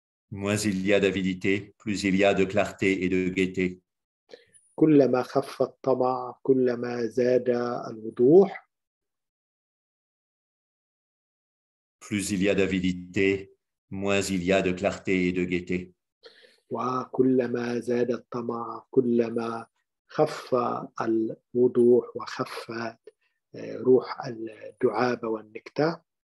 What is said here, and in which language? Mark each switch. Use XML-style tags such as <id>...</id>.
<fr>Moins il y a d'avidité, plus il y a de clarté et de gaieté.</fr> <ar>كلما خف الطمع كلما زاد الوضوح.</ar> <fr>Plus il y a d'avidité, moins il y a de clarté et de gaieté.</fr> <ar>وكلما زاد الطمع كلما خف الوضوح وخف روح الدعابة والنكتة.</ar>